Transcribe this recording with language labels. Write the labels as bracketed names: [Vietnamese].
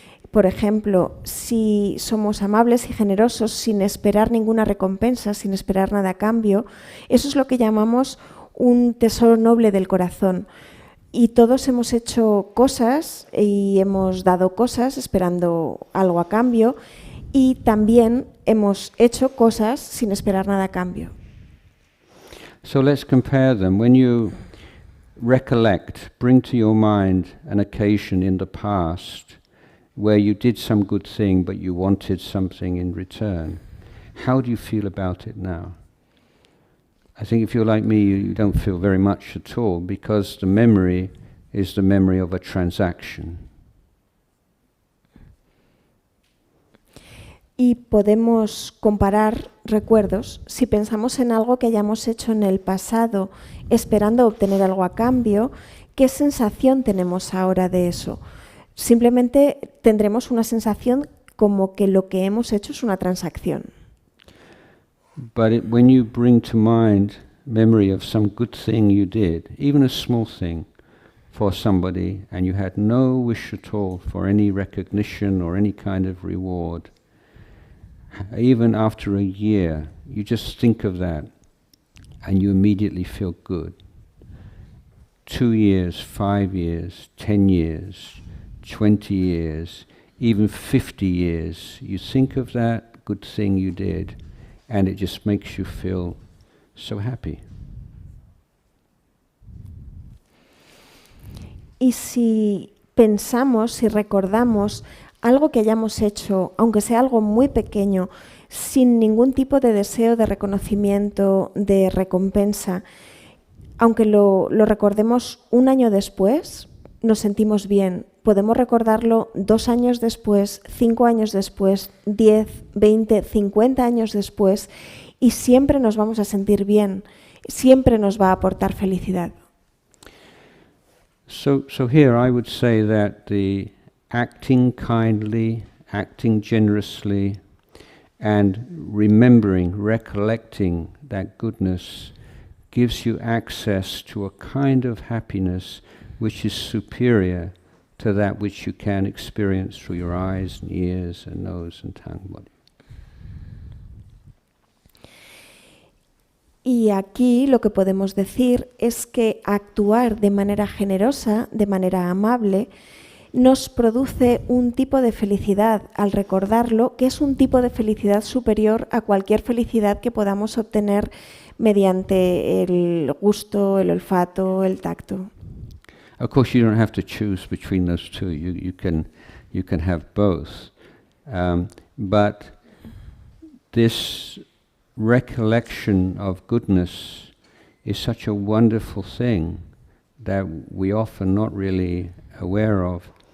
[Spanish] Por ejemplo, si somos amables y generosos sin esperar ninguna recompensa, sin esperar nada a cambio, eso es lo que llamamos un tesoro noble del corazón. Y todos hemos hecho cosas y hemos dado cosas esperando algo a cambio, y también hemos hecho cosas sin esperar nada a cambio. [English] So let's compare them. When you recollect, bring to your mind an occasion in the past where you did some good thing but you wanted something in return. How do you feel about it now? I think if you're like me, you don't feel very much at all, because the memory is the memory of a transaction. [Spanish] Y podemos comparar recuerdos. Si pensamos en algo que hayamos hecho en el pasado esperando obtener algo a cambio, ¿qué sensación tenemos ahora de eso? Simplemente tendremos una sensación como que lo que hemos hecho es una transacción. [English] But when you bring to mind memory of some good thing you did, even a small thing for somebody, and you had no wish at all for any recognition or any kind of reward, even after a year, you just think of that and you immediately feel good. 2 years, 5 years, 10 years, 20 years, even 50 years, you think of that good thing you did and it just makes you feel so happy. [Spanish] Y si pensamos, si recordamos algo que hayamos hecho, aunque sea algo muy pequeño, sin ningún tipo de deseo de reconocimiento, de recompensa, aunque lo recordemos un año después, nos sentimos bien. Podemos recordarlo 2 años después, 5 años después, 10, 20, 50 años después, y siempre nos vamos a sentir bien, siempre nos va a aportar felicidad. [English] So here I would say that the acting kindly, acting generously, and remembering, recollecting that goodness gives you access to a kind of happiness which is superior to that which you can experience through your eyes and ears and nose and tongue body. [Spanish] Y aquí lo que podemos decir es que actuar de manera generosa, de manera amable, nos produce un tipo de felicidad al recordarlo, que es un tipo de felicidad superior a cualquier felicidad que podamos obtener mediante el gusto, el olfato, el tacto. [English] Of course, you don't have to choose between those two. You can have both, but this recollection of goodness is such a wonderful thing that we often not really aware of.